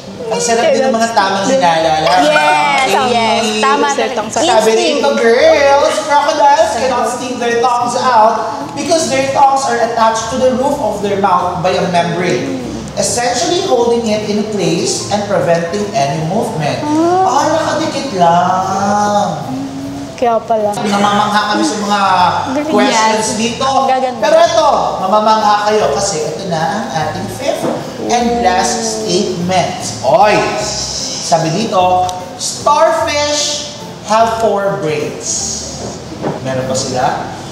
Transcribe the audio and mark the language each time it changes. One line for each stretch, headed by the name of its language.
Filipino: Ang sarap din ng mga tamang hinala. Yes. Tama. Sabi dito,
English: girls, crocodiles cannot stick their tongues out because their tongues are attached to the roof of their mouth by a membrane, essentially holding it in place and preventing any movement.
Filipino: Nakadikit lang. Kaya pala. Namamangha kami sa mga questions dito. Gaganda. Pero ito, mamamangha kayo kasi ito na ang ating
English: fifth and last statement.
Filipino: Oy! Sabi dito,
English: starfish have 4 brains.
Filipino: Meron ba sila?